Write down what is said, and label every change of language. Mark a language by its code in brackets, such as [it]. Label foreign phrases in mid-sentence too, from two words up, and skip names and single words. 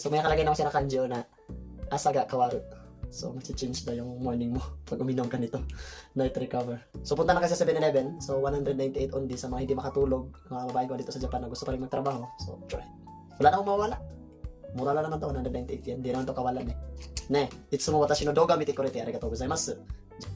[tl] So may nakalagay na ako siya na kanjo na [ja] 朝が変わる. [tl] So mag-change na yung morning mo pag uminom ka nito. [en] Night recover. [tl] So punta na kayo sa 7-Eleven. So 198 only sa mga hindi makatulog. Mga babae ko dito sa Japan na gusto pa rin magtrabaho. So try. Wala na akong mawala. Mura lang naman to, 198 yen. Hindi naman to kawalan eh. [ja] ねえ、いつも私の動画見てくれてありがとうございます.